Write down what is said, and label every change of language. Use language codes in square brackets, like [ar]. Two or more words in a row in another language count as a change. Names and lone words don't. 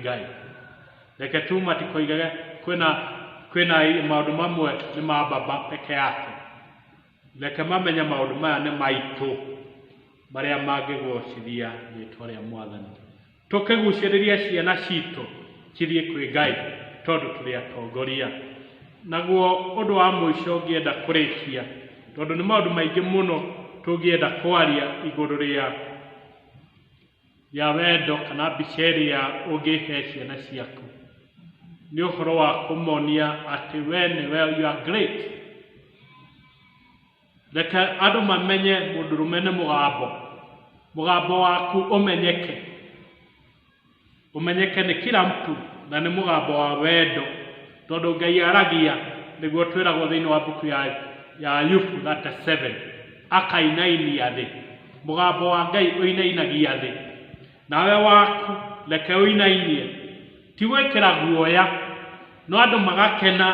[ki] Ngai reke tu matikoigage kwĩna maũndũ mamwe nĩ ma baba peke yake reke mamenye maũndũ maya nĩ maitũ marĩa mangĩgũcithia rĩĩtwa rĩa Mwathani tũkĩgucĩrĩria ciana citũ cithiĩ kwĩ Ngai tondũ tũrĩ atongoria naguo ũndũ wa mũico ũngĩenda kũrĩkia tondũ nĩ maũndũ maingĩ mũno tũngĩenda kwaria igũrũ ya wendo kana mbica ĩrĩa ũngĩhe ciana ciaku nĩ ũhoro wa kũmonia atĩ we nĩwe [en] you are great [ki] reke andũ mamenye mũndũrũme nĩ mũgambo waku ũmenyeke nĩ [sw] kila mtu [ki] na nĩ mũgambo wa wendo tondũ Ngai aragia nĩguo twĩragwo thĩinĩ wa mbuku ya Ayubu 37 akainainia thĩ mũgambo wa Ngai ũinainagia thĩ nawe waku reke ũinainie ti gwĩkĩra guoya no andũ magakena